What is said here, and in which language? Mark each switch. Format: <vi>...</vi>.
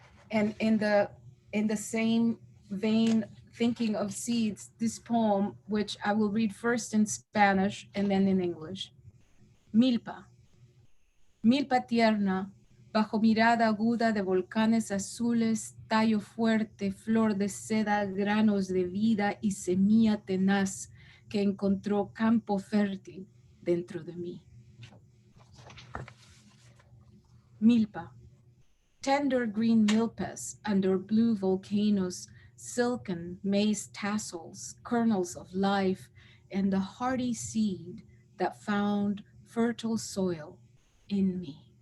<en>And in the same vein, thinking of seeds, this poem, which I will read first in Spanish and then in English.</en> <es>Milpa. Milpa tierna, bajo mirada aguda de volcanes azules, tallo fuerte, flor de seda, granos de vida y semilla tenaz que encontró campo fértil dentro de mí. Milpa.</es> <en>Tender green milpas under blue volcanoes, silken maize tassels, kernels of life, and the hardy seed that found fertile soil in me.</en>